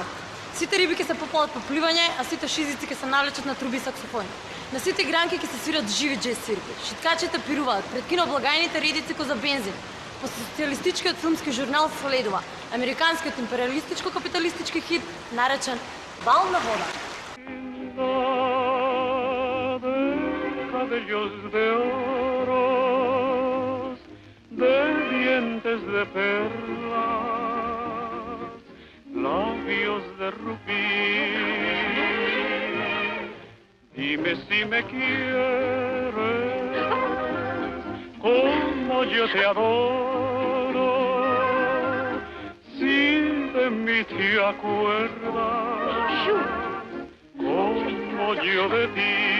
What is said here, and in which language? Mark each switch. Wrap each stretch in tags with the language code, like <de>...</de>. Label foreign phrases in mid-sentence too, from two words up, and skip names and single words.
<mk>Сите риби ќе се попалат по пливање, а сите шизици ќе се навлечат на труби и саксофони. На сите игранки ќе се свират живи джез свирки. Шиткачите пируваат, пред киноблагајните редици ко за бензин. По социјалистичкиот филмски журнал следува американскиот империалистичко-капиталистички хит наречен Бал на вода.</mk> <es>Cabellos de oros, de dientes de perlas, labios de rubí. Dime si me quieres, como yo te adoro, si de mí te acuerdas, como yo de ti.</es>